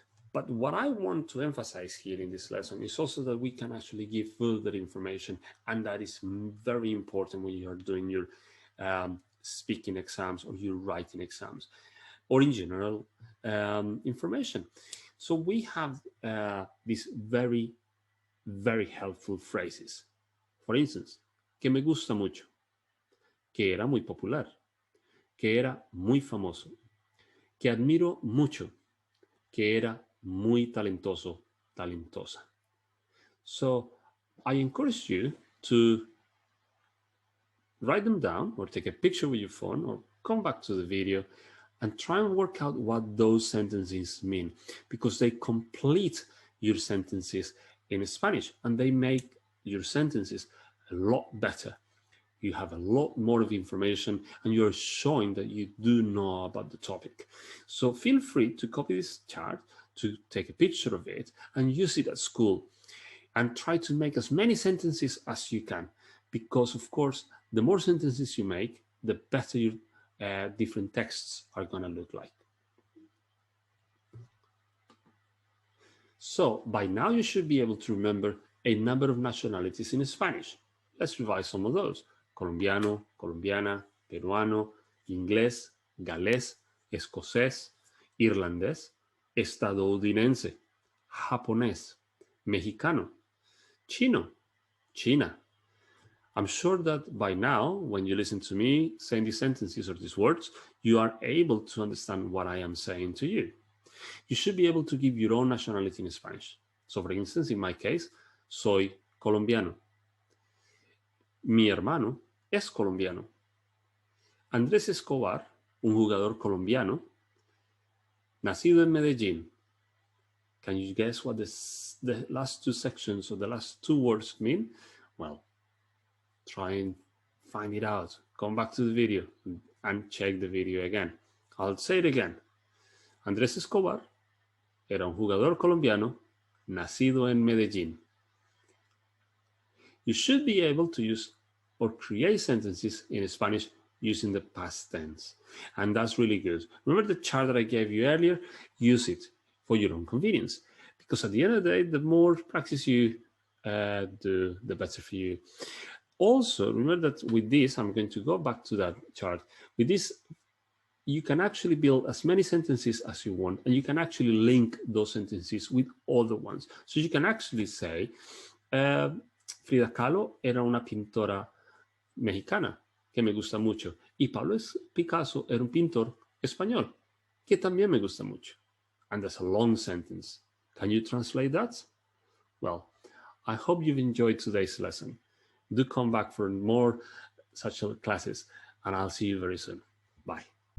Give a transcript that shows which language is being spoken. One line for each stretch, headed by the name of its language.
English: But what I want to emphasize here in this lesson is also that we can actually give further information, and that is very important when you are doing your speaking exams or your writing exams, or in general information. So we have these very, very helpful phrases. For instance,
Spanish: que me gusta mucho, que era muy popular, que era muy famoso, que admiro mucho, que era muy talentoso, talentosa.
English: So I encourage you to write them down or take a picture with your phone or come back to the video and try and work out what those sentences mean, because they complete your sentences in Spanish and they make your sentences a lot better. You have a lot more of information and you're showing that you do know about the topic. So feel free to copy this chart, to take a picture of it and use it at school and try to make as many sentences as you can, because of course, the more sentences you make, the better your different texts are going to look like. So by now you should be able to remember a number of nationalities in Spanish. Let's revise some of those.
Spanish: Colombiano, colombiana, peruano, inglés, galés, escocés, irlandés, estadounidense, japonés, mexicano, chino, China.
English: I'm sure that by now, when you listen to me saying these sentences or these words, you are able to understand what I am saying to you. You should be able to give your own nationality in Spanish. So for instance, in my case,
Spanish: soy colombiano. Mi hermano es colombiano. Andrés Escobar, un jugador colombiano, nacido en Medellín.
English: Can you guess what the last two sections or the last two words mean? Well, try and find it out. Come back to the video and check the video again. I'll say it again.
Spanish: Andrés Escobar era un jugador colombiano nacido en Medellín.
English: You should be able to use or create sentences in Spanish using the past tense. And that's really good. Remember the chart that I gave you earlier? Use it for your own convenience. Because at the end of the day, the more practice you do, the better for you. Also, remember that with this, I'm going to go back to that chart. With this you can actually build as many sentences as you want, and you can actually link those sentences with other ones. So you can actually say,
Spanish: Frida Kahlo era una pintora mexicana que me gusta mucho, y Pablo Picasso era un pintor español que también me gusta mucho.
English: And that's a long sentence. Can you translate that? Well, I hope you've enjoyed today's lesson. Do come back for more Satchel classes, and I'll see you very soon. Bye.